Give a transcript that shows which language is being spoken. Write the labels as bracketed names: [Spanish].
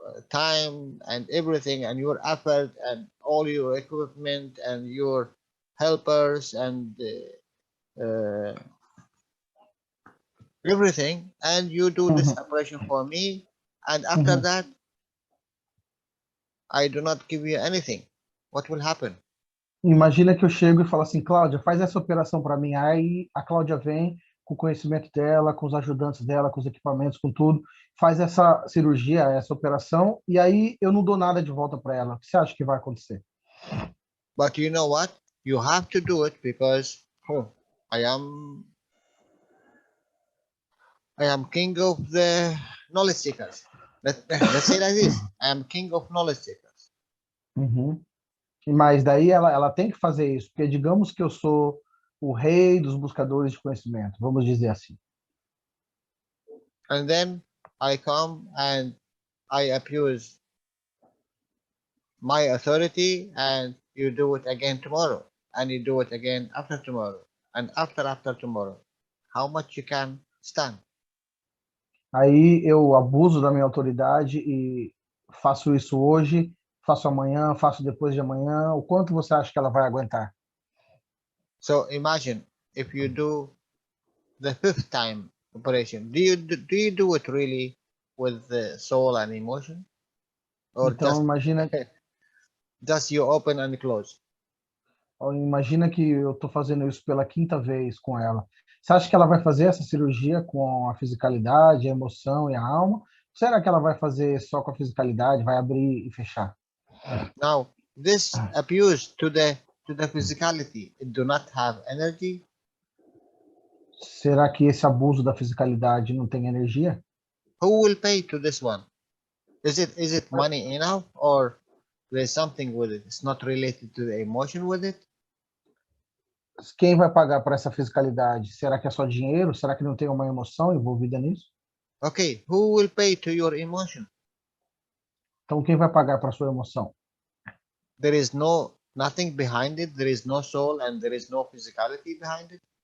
[English] time and everything and your effort and all your equipment and your helpers and everything, and you do this operation for me, and after that I do not give you anything. What will happen? [Portuguese] Imagina que eu chego e falo assim, Cláudia, faz essa operação para mim. Aí a Cláudia vem com o conhecimento dela, com os ajudantes dela, com os equipamentos, com tudo, faz essa cirurgia, essa operação, e aí eu não dou nada de volta para ela. O que você acha que vai acontecer? [English] But you know what? You have to do it because I am king of the knowledge seekers. Let's say like this. I am king of knowledge seekers. [Portuguese] Mas daí ela tem que fazer isso, porque digamos que eu sou o rei dos buscadores de conhecimento, vamos dizer assim. [English] And then I come and I abuse my authority, and you do it again tomorrow, and you do it again after tomorrow, and after tomorrow. How much you can stand? [Portuguese] Aí eu abuso da minha autoridade e faço isso hoje, faço amanhã, faço depois de amanhã. O quanto você acha que ela vai aguentar? [English] So imagine if you do the 5th time operation. Do you do it really with the soul and emotion, or [Portuguese] Então [English] just you open and close? [Portuguese] Imagina que eu estou fazendo isso pela 5ª vez com ela. Você acha que ela vai fazer essa cirurgia com a fisicalidade, a emoção e a alma? Ou será que ela vai fazer só com a fisicalidade, vai abrir e fechar? [English] Now, this abuse to the physicality, it do not have energy. [Portuguese] Será que esse abuso da fisicalidade não tem energia? [English] Who will pay to this one? Is it money enough, or there's something with it? It's not related to the emotion with it? [Portuguese] Quem vai pagar para essa fiscalidade? Será que é só dinheiro? Será que não tem uma emoção envolvida nisso? [English] Okay, who will pay to your emotion? [Portuguese] Então quem vai pagar para a sua emoção? [English] There is nothing behind it. There is no soul and there is no physicality behind it.